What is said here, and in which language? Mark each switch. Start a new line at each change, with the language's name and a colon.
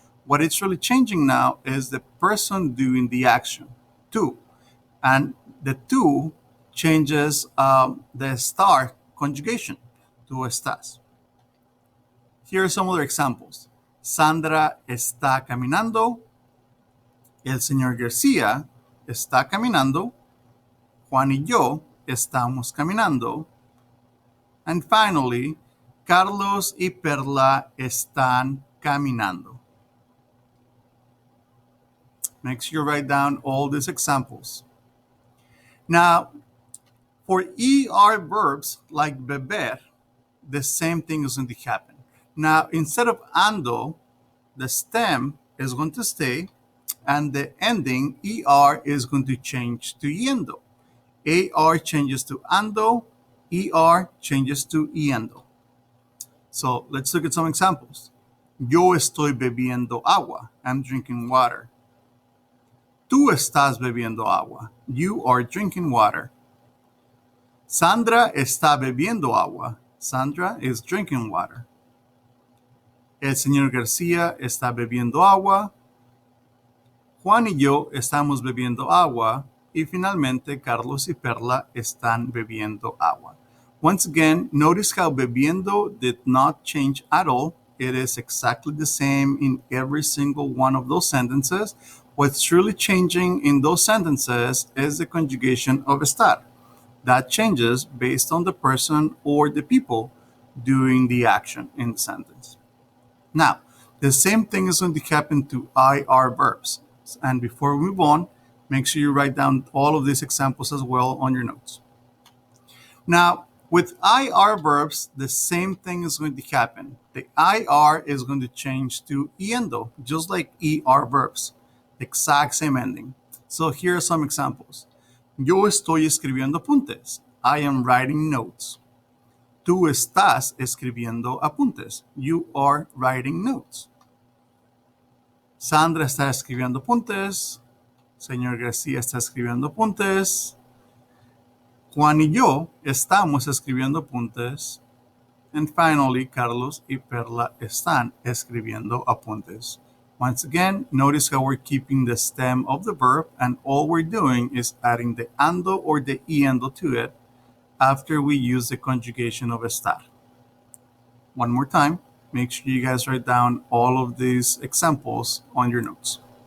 English: What it's really changing now is the person doing the action, tú. And the tú changes the estar conjugation to estás. Here are some other examples.
Spanish: Sandra está caminando. El señor García está caminando. Juan y yo estamos caminando.
English: And finally,
Spanish: Carlos y Perla están caminando.
English: Make sure you write down all these examples. Now, for ER verbs like beber, the same thing is going to happen. Now, instead of ando, the stem is going to stay, and the ending ER is going to change to yendo. AR changes to ando, ER changes to yendo. So let's look at some examples.
Spanish: Yo estoy bebiendo agua.
English: I'm drinking water.
Spanish: Tú estás bebiendo agua.
English: You are drinking water.
Spanish: Sandra está bebiendo agua.
English: Sandra is drinking water.
Spanish: El señor García está bebiendo agua. Juan y yo estamos bebiendo agua. Y finalmente, Carlos y Perla están bebiendo agua.
English: Once again, notice how bebiendo did not change at all. It is exactly the same in every single one of those sentences. What's truly changing in those sentences is the conjugation of estar. That changes based on the person or the people doing the action in the sentence. Now, the same thing is going to happen to IR verbs. And before we move on, make sure you write down all of these examples as well on your notes. Now, with IR verbs, the same thing is going to happen. The IR is going to change to yendo, just like ER verbs. Exact same ending. So here are some examples.
Spanish: Yo estoy escribiendo apuntes.
English: I am writing notes.
Spanish: Tú estás escribiendo apuntes.
English: You are writing notes.
Spanish: Sandra está escribiendo apuntes. Señor García está escribiendo apuntes. Juan y yo estamos escribiendo apuntes.
English: And finally,
Spanish: Carlos y Perla están escribiendo apuntes.
English: Once again, notice how we're keeping the stem of the verb, and all we're doing is adding the ando or the iendo to it after we use the conjugation of estar. One more time, make sure you guys write down all of these examples on your notes.